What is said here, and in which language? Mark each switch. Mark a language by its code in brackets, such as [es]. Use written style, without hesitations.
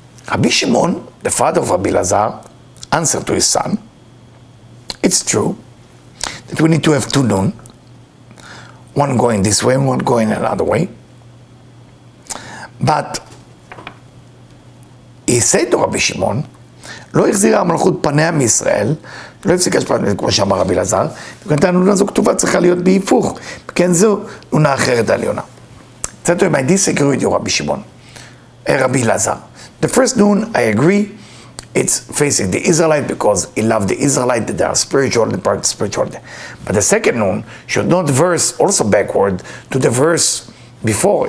[en] Rabbi Shimon, the father of Rabbi Elazar, answered to his son, it's true that we need to have two noon, one going this way and one going another way. But he said to [he] רבי שמעון, לא החזירה המלכות פניה מישראל, לא הפסיקה השפעת, כמו שאמר רבי אלעזר, וכן הנונה הזו כתובה צריכה להיות בהיפוך, וכן זו נונה אחרת עליונה. [en] That's why I disagree with you, רבי שמעון, רבי אלעזר. The first noon, I agree, it's facing the Israelite because he loved the Israelite, that they are spiritual and part of spirituality. But the second noon should not verse also backward to the verse before.